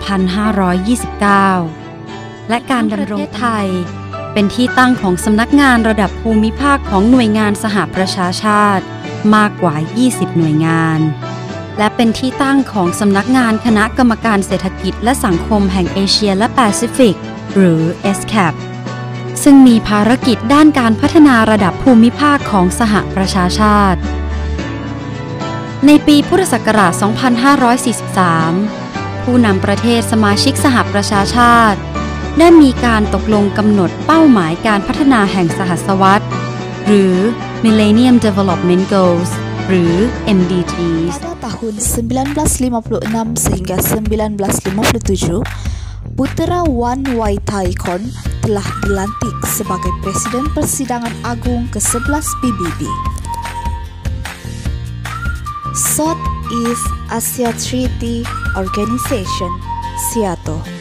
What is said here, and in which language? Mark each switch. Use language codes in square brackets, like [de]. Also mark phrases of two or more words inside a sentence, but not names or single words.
[th] 2529 และการดำรงไทยเป็นที่ตั้งของสำนักงานระดับภูมิภาคของหน่วยงานสหประชาชาติมากกว่า 20 หน่วยงานและเป็นที่ตั้งของสำนักงานคณะกรรมการเศรษฐกิจและสังคมแห่งเอเชียและแปซิฟิกหรือ ESCAP ซึ่งมีภารกิจด้านการพัฒนาระดับภูมิภาคของสหประชาชาติในปีพุทธศักราช 2543 ผู้นำประเทศสมาชิกสหประชาชาติได้มีการตกลงกำหนดเป้าหมายการพัฒนาแห่งสหัสวรรษหรือ [en] Millennium Development Goals [th] หรือ MDGs. [ms] Pada tahun 1956 sehingga 1957, Putera Wan Wai Thaikorn telah dilantik sebagai Presiden Persidangan Agung ke-11 PBB. [en] Southeast Asia Treaty Organization (SEATO).